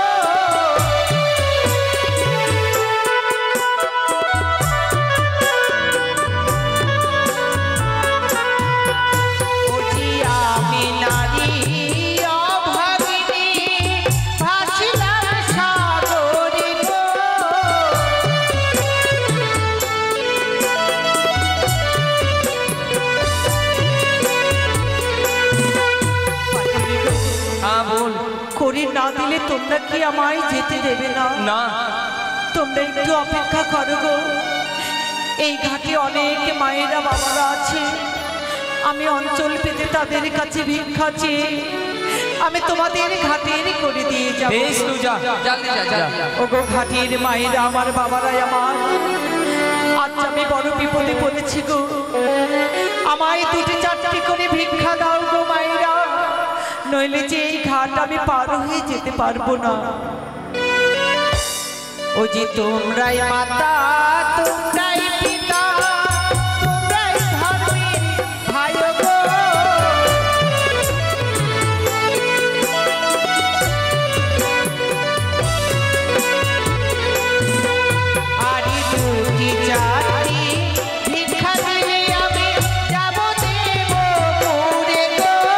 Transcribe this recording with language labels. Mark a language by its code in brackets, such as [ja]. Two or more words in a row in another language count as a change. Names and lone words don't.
[bn] ওজি আমি নারী অভাগিনী ভাসিলাম সাগরে গো। [hi] हाँ बोल [bn] করি না দিলে তোমরা কি আমায় যেতে দেবে না? [hi] ना [bn] তোমরা একটু অপেক্ষা করো গো এই ঘাটে অনেক মায়েরা বাবারা আছে আমি অঞ্চল পেতে তাদের কাছে ভিক্ষা চেয়ে আমি তোমাদের ঘাটের করে দিয়ে যাব। [hi] बेस तू जा जल्दी जा जल्दी जा [bn] ওগো ঘাটের মায়েরা আমার বাবারাই আমার আজ আমি বড় বিপদে পড়েছি গো আমায় 2-4টি করে ভিক্ষা দাও গো মায়েরা নইলে যে এই ঘাট আমি পার হয়ে যেতে পারবো না। ও যে তোমরাই মাতা তোমরাই পিতা তোমরাই ধর্মের ভাই গো আরে 2-4টি ভিক্ষা দিলে আমি যাব দেব পুরে গো।